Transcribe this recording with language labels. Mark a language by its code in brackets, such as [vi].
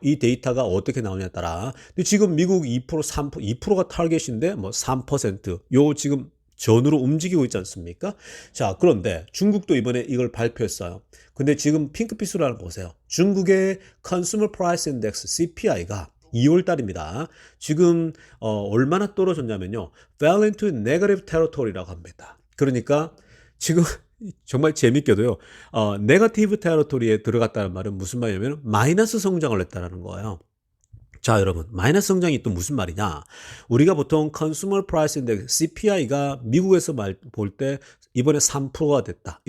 [ko] 이 데이터가 어떻게 나오냐에 따라. 근데 지금 미국 2%, 3%, 2%가 타겟인데 뭐 3%, 요 지금 전으로 움직이고 있지 않습니까? 자, 그런데 중국도 이번에 이걸 발표했어요. 근데 지금 핑크빛으로 하나 보세요. 중국의 Consumer Price Index CPI가 2월 달입니다. 지금 얼마나 떨어졌냐면요. [en] Fell into negative territory [ko] 라고 합니다. 그러니까 지금 정말 재밌게도요. 네거티브 테러토리에 들어갔다는 말은 무슨 말이냐면 마이너스 성장을 했다는 거예요. 자, 여러분, 마이너스 성장이 또 무슨 말이냐? 우리가 보통 Consumer Price Index CPI가 미국에서 볼 때 이번에 3%가 됐다.